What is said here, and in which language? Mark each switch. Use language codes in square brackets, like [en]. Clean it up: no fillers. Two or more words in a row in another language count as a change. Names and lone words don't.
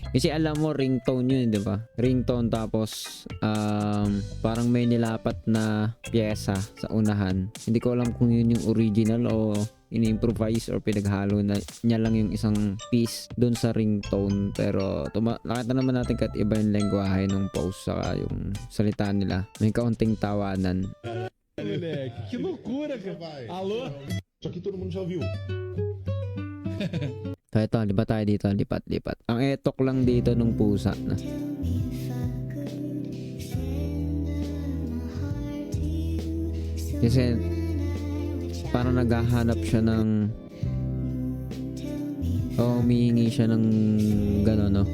[tl] Kasi alam mo, ringtone yun, di ba? Ringtone, tapos parang may nilapat na pyesa sa unahan. Hindi ko alam kung yun yung original o ini-improvise or pinaghalo na niya lang yung isang piece doon sa ringtone. Pero nakita naman natin kahit iba yung lengguwahe ng post saka yung salita nila. May kaunting tawanan. [pt] Moleque, que loucura, cara. Alô? Isso aqui todo mundo já ouviu. [tl] So ito, lipat tayo dito, lipat. Ang etok lang dito nung pusa na. Kasi parang naghahanap siya ng humihingi siya ng gano'n, no?